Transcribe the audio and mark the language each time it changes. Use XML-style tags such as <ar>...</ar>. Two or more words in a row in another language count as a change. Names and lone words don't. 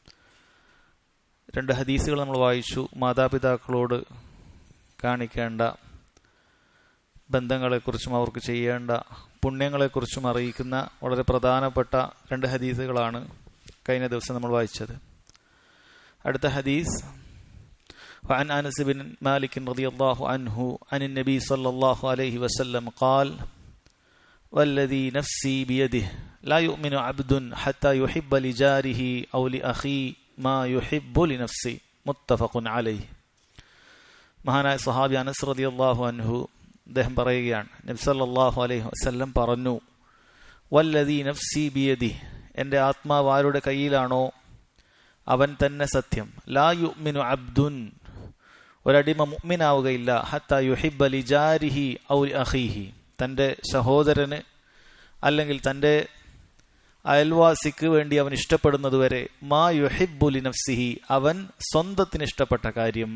<ml>2 ഹദീസുകൾ നമ്മൾ വായിച്ചു. മാതാപിതാക്കളോട് കാണിക്കേണ്ട ബന്ധങ്ങളെക്കുറിച്ചും അവർക്ക് ചെയ്യേണ്ട പുണ്യങ്ങളെക്കുറിച്ചും അറിയിക്കുന്ന വളരെ പ്രധാനപ്പെട്ട 2 ഹദീസുകളാണ് കഴിഞ്ഞ ദിവസം നമ്മൾ വായിച്ചത്. അടുത്ത ഹദീസ്</ml> <ar>وعن أنس بن مالك رضي الله عنه عن النبي صلى الله عليه وسلم قال والذي نفسي بيده لا يؤمن عبد حتى يحب لجاره أو لأخيه ما يحب لنفسه متفق عليه.</ar> <ml>മഹാനായ സ്വഹാബി അനസ്</ml> <ar>رضي الله عنه</ar> <ml>അദ്ദേഹം പറയുകയാണ്, നബി</ml> <ar>صلى الله عليه وسلم</ar> <ml>പറഞ്ഞു,</ml> <ar>والذي نفسي بيده,</ar> <ml>എൻ്റെ ആത്മാവ് ആരുടെ കയ്യിലാണോ അവൻ തന്നെ സത്യം.</ml> <ar>لا يؤمن عبد,</ar> <ml>ഒരടിമ മുഅ്മിനാവുകയില്ല,</ml> <ar>حتى يحب لجاره أو أخيه,</ar> <ml>തൻ്റെ സഹോദരന് അല്ലെങ്കിൽ തൻ്റെ അയൽവാസിക്ക് വേണ്ടി അവൻ ഇഷ്ടപ്പെടുന്നതുവരെ,</ml> <ar>ما يحب لنفسه,</ar> <ml>അവൻ സ്വന്തത്തിന് ഇഷ്ടപ്പെട്ട കാര്യം.</ml>